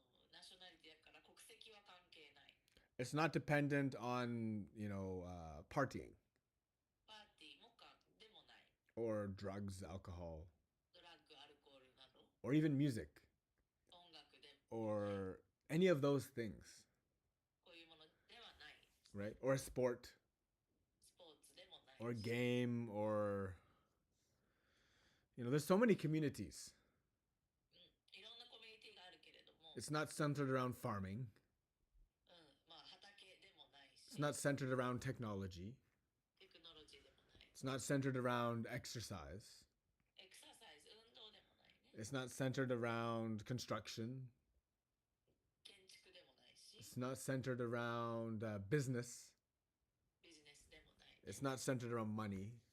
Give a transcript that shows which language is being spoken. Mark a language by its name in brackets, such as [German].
[Japanese] ナショナリティだから国籍は関係ない。 [English] It's not dependent on, partying [Japanese] パーティーもでもない。 [English] or drugs, alcohol, [Japanese] ドラッグ、アルコールなど、 [English] or even music [Japanese] 音楽でも [English] or any of those things, [Japanese] こういうものではない。 [English] right? Or a sport [Japanese] スポーツでもない。 [English] or game or, there's so many communities. [Japanese] いろんなコミュニティがあるけれども、 [English] It's not centered around farming. [Japanese] 畑でもないし、 [English] It's not centered around technology. [Japanese] テクノロジーでもない。 [English] It's not centered around exercise. [Japanese] エクササイズ、運動でもないね。 [English] It's not centered around construction. [Japanese] 建築でもないし、 [English] It's not centered around business. [Japanese] ビジネスでもないね。 [English] It's not centered around money,